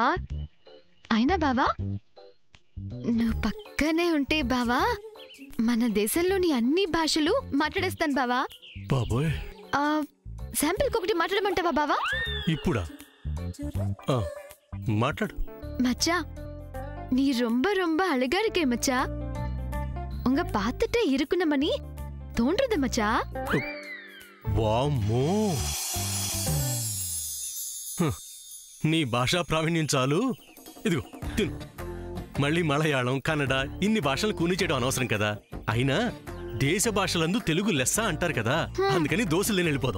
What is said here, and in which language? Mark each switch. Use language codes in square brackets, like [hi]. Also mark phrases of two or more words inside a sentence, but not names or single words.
[te] అయినా బావా, నువ్వు పక్కనే ఉంటే బావా మన దేశంలోని అన్ని భాషలు మాట్లాడేస్తాను బావా. బాబోయ్, శాంపిల్కి ఒకటి మాట్లాడమంటావా బావా? ఇప్పుడా? మాట్లాడు [ta] மச்சா. நீ ரொம்ப ரொம்ப அழகா இருக்கே மச்சா. உங்க பார்த்துட்டே இருக்கணுமணி தோன்றது மச்சா. [te] వామ్మో, నీ భాషా ప్రావీణ్యం చాలు. ఇదిగో తిను. మళ్ళీ మలయాళం, కన్నడ ఇన్ని భాషలు కూని చేయడం అనవసరం కదా. అయినా దేశ భాషలందు తెలుగు లెస్స అంటారు కదా, అందుకని దోశలు వెళ్ళిపోదాం.